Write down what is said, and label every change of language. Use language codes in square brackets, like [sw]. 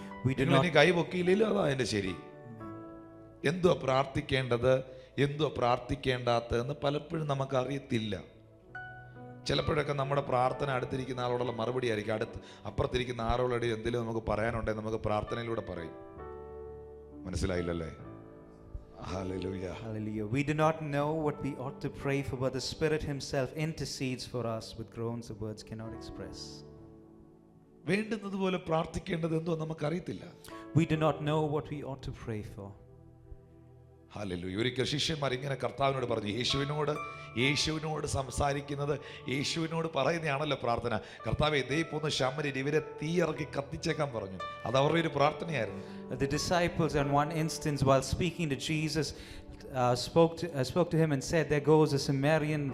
[ml] ഇനി കൈ പൊക്കിയില്ലല്ലോ, അതാ അതിന്റെ ശരി. എന്തുവാ പ്രാർത്ഥിക്കേണ്ടത്, എന്തുവാ പ്രാർത്ഥിക്കേണ്ടാത്തതെന്ന് പലപ്പോഴും നമുക്ക് അറിയത്തില്ല. ചിലപ്പോഴൊക്കെ നമ്മുടെ പ്രാർത്ഥന അടുത്തിരിക്കുന്ന ആളോടുള്ള മറുപടി ആയിരിക്കും. അപ്പുറത്തിരിക്കുന്ന ആളോട് എന്തെങ്കിലും നമുക്ക് പറയാനുണ്ടെങ്കിൽ നമുക്ക് പ്രാർത്ഥനയിലൂടെ പറയും. മനസ്സിലായില്ലല്ലേ? Hallelujah. [en] Hallelujah. We do not know what we ought to pray for, but the Spirit Himself intercedes for us with groans the words cannot express. [ml] വേണ്ടുന്നത് പോലെ പ്രാർത്ഥിക്കേണ്ടത് എന്തോ നമുക്കറിയത്തില്ല. [en] We do not know what we ought to pray for. [ml] Hallelujah. ഒരിക്കൽ ശിഷ്യന്മാർ ഇങ്ങനെ കർത്താവിനോട് പറഞ്ഞു, യേശുവിനോട് സംസാരിക്കുന്നത്, യേശുവിനോട് പറയുന്നതാണല്ലോ പ്രാർത്ഥന. കർത്താവേ, ദേ പോന്ന ശമര്യർ ഇവരെ തീയിറക്കി കത്തിച്ചേക്കാൻ പറഞ്ഞു. അത് അവരുടെ ഒരു പ്രാർത്ഥനയായിരുന്നു. [en] The disciples, in one instance, while speaking to Jesus, spoke to him and said, "There goes a Samaritan.